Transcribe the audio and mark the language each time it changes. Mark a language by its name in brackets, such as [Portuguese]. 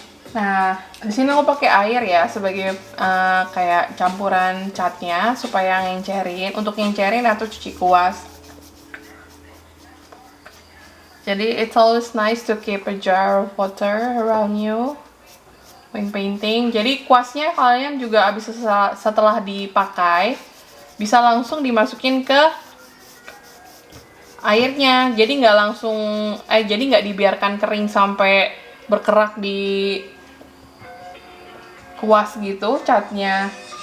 [Indonesian] Nah, di sini aku pakai air ya sebagai kayak campuran catnya supaya ngencerin. Untuk ngencerin atau cuci kuas. Jadi [English] it's always nice to keep a jar of water around you when painting. [Indonesian] Jadi kuasnya kalian juga setelah dipakai bisa langsung dimasukin ke airnya. Jadi nggak dibiarkan kering sampai berkerak di kuas gitu catnya.